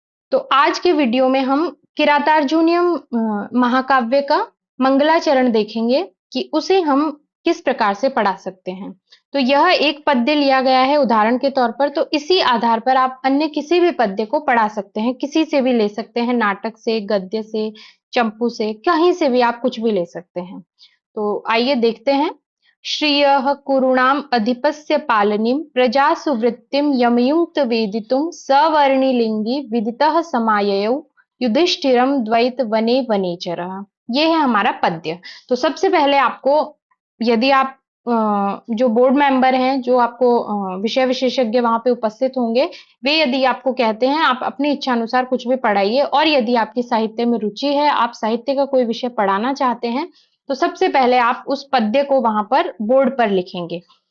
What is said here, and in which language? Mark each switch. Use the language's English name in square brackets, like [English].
[Hindi] तो आज के वीडियो में हम किरातार्जुनीयम महाकाव्य का मंगलाचरण देखेंगे कि उसे हम किस प्रकार से पढ़ा सकते हैं। तो यह एक पद्य लिया गया है उदाहरण के तौर पर, तो इसी आधार पर आप अन्य किसी भी पद्य को पढ़ा सकते हैं, किसी से भी ले सकते हैं, नाटक से, गद्य से, चंपू से, कहीं से भी आप कुछ भी ले सकते हैं। तो आइए देखते हैं। [Sanskrit] श्रियः कुरूणाम् अधिपस्य पालनीं प्रजासु वृत्तिं यमयुक्त वेदितुं सवर्णिलिंगी विदितः समाययौ युधिष्ठिरं द्वैत वने वनेचरः। [Hindi] ये है हमारा पद्य। तो सबसे पहले आपको, यदि आप जो बोर्ड मेंबर हैं, जो आपको विषय विशेषज्ञ वहां पे उपस्थित होंगे, वे यदि आपको कहते हैं आप अपनी इच्छा अनुसार कुछ भी पढ़ाइए, और यदि आपकी साहित्य में रुचि है, आप साहित्य का कोई विषय पढ़ाना चाहते हैं, तो सबसे पहले आप उस पद्य को वहां पर बोर्ड पर लिखेंगे।